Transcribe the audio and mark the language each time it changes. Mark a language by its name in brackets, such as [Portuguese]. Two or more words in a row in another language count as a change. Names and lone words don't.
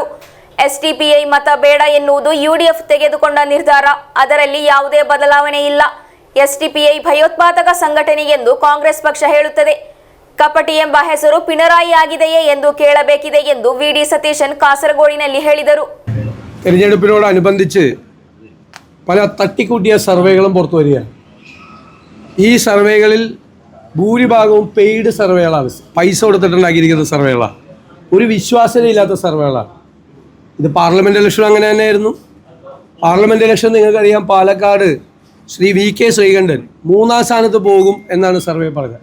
[Kannada] ಎಸ್ಡಿಪಿಐ ಮತ ಬೇಡ ಎನ್ನುವುದು ಯುಡಿಎಫ್ ತೆಗೆದುಕೊಂಡ ನಿರ್ಧಾರ. ಅದರಲ್ಲಿ ಯಾವುದೇ ಬದಲಾವಣೆ ಇಲ್ಲ. ಎಸ್ಡಿಪಿಐ ಭಯೋತ್ಪಾದಕ ಸಂಘಟನೆ ಎಂದು ಕಾಂಗ್ರೆಸ್ ಪಕ್ಷ ಹೇಳುತ್ತದೆ. ಕಪಟಿ ಎಂಬ ಹೆಸರು ಪಿಣರಾಯಿ ಆಗಿದೆಯೇ ಎಂದು ಕೇಳಬೇಕಿದೆ ಎಂದು ವಿಡಿ ಸತೀಶನ್ ಕಾಸರಗೋಡಿನಲ್ಲಿ ಹೇಳಿದರು. [Malayalam] തെരഞ്ഞെടുപ്പിനോടനുബന്ധിച്ച് പല തട്ടിക്കൂട്ടിയ സർവേകളും പുറത്തു വരികയാണ്. ഈ സർവേകളിൽ ഭൂരിഭാഗവും പെയ്ഡ് സർവേകളാണ്, പൈസ കൊടുത്തിട്ടുണ്ടാക്കിയിരിക്കുന്ന സർവേകളാണ്, ഒരു വിശ്വാസ്യതയില്ലാത്ത സർവേകളാണ്. ഇത് [English] parliament election [Malayalam] അങ്ങനെ തന്നെയായിരുന്നു. [English] parliament election [Malayalam] നിങ്ങൾക്കറിയാം, പാലക്കാട് ശ്രീ വി കെ ശ്രീകണ്ഠൻ 3-ാം സ്ഥാനത്ത് പോകും എന്നാണ് സർവേ പറഞ്ഞത്.